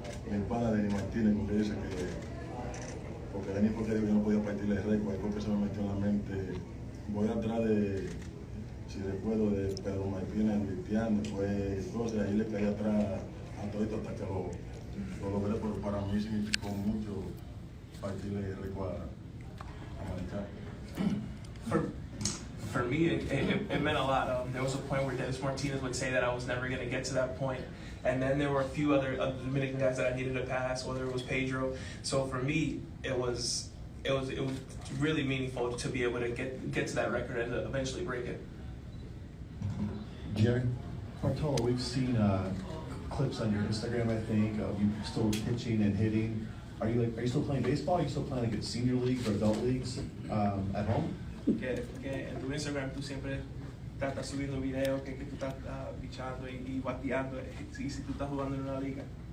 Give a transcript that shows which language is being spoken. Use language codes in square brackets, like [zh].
[es] Mi pana Denis Martínez, porque dice porque Denis porque dijo que no podía partirle el récord, y porque se me metió en la mente, voy atrás de, si recuerdo, de Pedro Martínez Cristiano, pues entonces ahí le caí atrás a todo esto hasta que lo logré, pero para mí significó mucho partirle el récord a Marichal. [en] For me, it meant a lot. There was a point where Dennis Martinez would say that I was never going to get to that point. And then there were a few other Dominican guys that I needed to pass, whether it was Pedro. So for me, it was really meaningful to be able to get to that record and eventually break it. Jerry? Bartolo, we've seen clips on your Instagram, I think, of you still pitching and hitting. Are you still playing baseball? Are you still playing like at senior leagues or adult leagues at home? [es] Que en tu Instagram tú siempre estás subiendo videos que tú estás pichando y bateando, y si tú estás jugando en una liga.